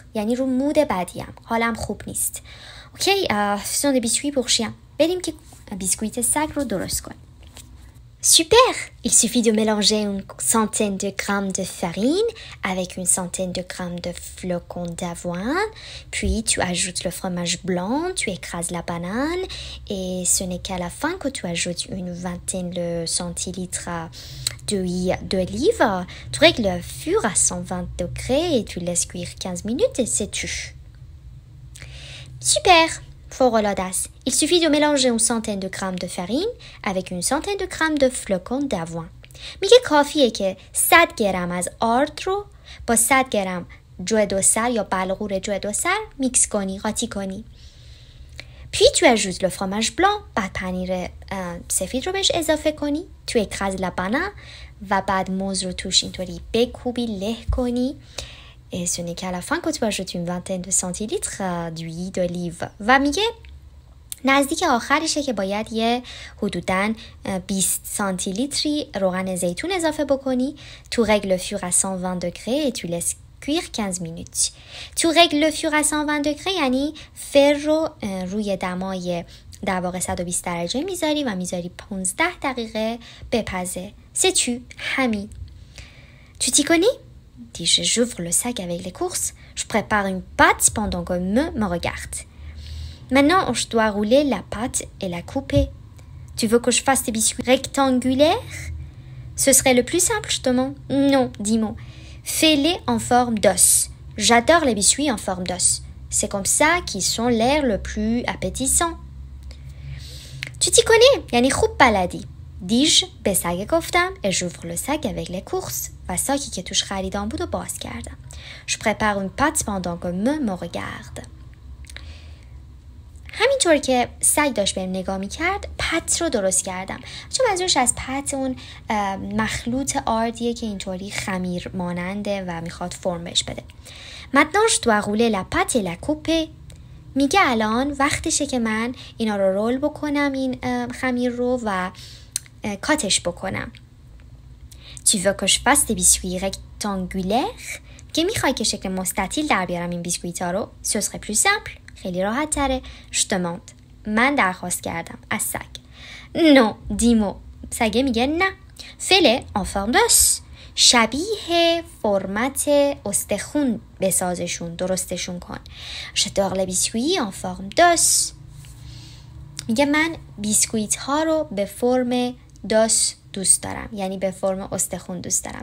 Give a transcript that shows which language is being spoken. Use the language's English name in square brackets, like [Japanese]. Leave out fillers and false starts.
[Persian] یعنی رو مود بدیم. حالم خوب نیست. اوکی، [French] faisons des biscuits pour chien. [Persian] بریم که بیسکویت سگ رو درست کنیم. [French] Super! Il suffit de mélanger une centaine de grammes de farine avec une centaine de grammes de flocons d'avoine, puis tu ajoutes le fromage blanc, tu écrases la banane et ce n'est qu'à la fin que tu ajoutes une vingtaine de centilitres d'huile d'olive. Tu règles le four à 120 degrés et tu laisses cuire 15 minutes et c'est tout. [Persian] Super! فوق العاده. [French] Il suffit de mélanger une centaine de grammes de farine avec une centaine de grammes de flocons d'avoine. [Persian] میگه کافیه که 100 گرم از آرد رو با 100 گرم جو دوسر یا بلغور جو دوسر میکس کنی، قاطی کنی. [French] Puis tu ajoutes le fromage blanc، [Persian] بعد پنیر سفید رو بهش اضافه کنی، [French] tu écrases la banane [Persian] و بعد موز رو توش اینطوری بکوبی، له کنی. [French] Et ce n'est qu'à la fin que tu ajoutes une vingtaine de centilitres d'huile d'olive. [Persian] و میگه نزدیک آخرشه که باید یه حدوداً 20 سانتیلیتری روغن زیتون اضافه بکنی. [French] Tu règles le four à 120 degrés et tu laisses cuire 15 minutes. Tu règles le four à 120 degrés [Persian] یعنی فر رو روی دمای در واقع 120 درجه میذاری و میذاری 15 دقیقه بپزه. [French] C'est tu [Persian] همین. [French] Tu t'y connais? Dis-je, j'ouvre le sac avec les courses. Je prépare une pâte pendant que me regarde. Maintenant, je dois rouler la pâte et la couper. Tu veux que je fasse des biscuits rectangulaires? Ce serait le plus simple, justement. Non, dis-moi. Fais-les en forme d'os. J'adore les biscuits en forme d'os. C'est comme ça qu'ils sont l'air le plus appétissant. Tu t'y connais? [Persian] Yani خوب بلدی. دیش به سگ گفتم [French] et j'ouvre le sac avec les courses [Persian] و ساکی که توش خریدام بود و باز کردم. [French] Je prépare une pâte pendant que me regarde. [Persian] همینطور که سگ داشت بهم نگاه میکرد پت رو درست کردم. چون منظورش از پت اون مخلوط آردیه که اینطوری خمیر ماننده و میخواد فرم بهش بده. [French] Maintenant je dois rouler la pâte et la couper. [Persian] میگه الان وقتشه که من اینا رو رول بکنم این خمیر رو و کاتش بکنم. [French] Tu veux que je fasse des biscuits rectangulaires؟ [Persian] که میخوای که شکل مستطیل در بیارم این بیسکویت ها رو؟ [French] Ce serait plus simple. [Persian] خیلی راحت تره. [French] Je demande. [Persian] من درخواست کردم از سگ. [French] Non, dis-moi. [Persian] سگه میگه نه. [French] Fais-les en forme d'os. [Persian] شبیه فرمت استخون بسازشون، درستشون کن. [French] J'adore les biscuits en forme d'os. [Persian] میگه من بیسکویت ها رو به فرم داس دوست دارم، یعنی به فرم استخون دوست دارم.